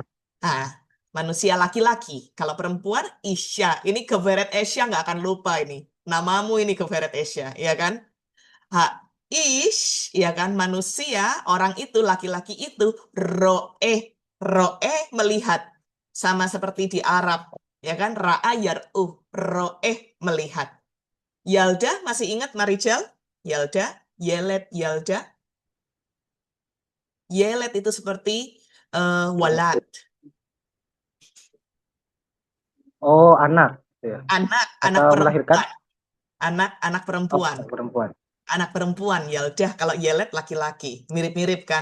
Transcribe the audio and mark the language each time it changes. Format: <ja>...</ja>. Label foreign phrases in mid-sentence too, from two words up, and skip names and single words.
<id>Nah, manusia laki-laki. Kalau perempuan, Isya. Ini Geveret Esya nggak akan lupa ini. Namamu ini Geveret Esya, ya kan? Ish, ya kan? Manusia, orang itu, laki-laki itu, ro'eh. Ro'eh melihat. Sama seperti di Arab, ya kan?</id> <ar>رأى يراه,</ar> <id>ro'eh melihat. Yalda, masih ingat Marijal? Yalda, yelet, Yalda. Yelet itu seperti walad. anak ya. Anak Atau melahirkan perempuan. Anak perempuan. perempuan. Anak perempuan, Yaldah. Kalau yelet, laki-laki. Mirip-mirip kan?</id>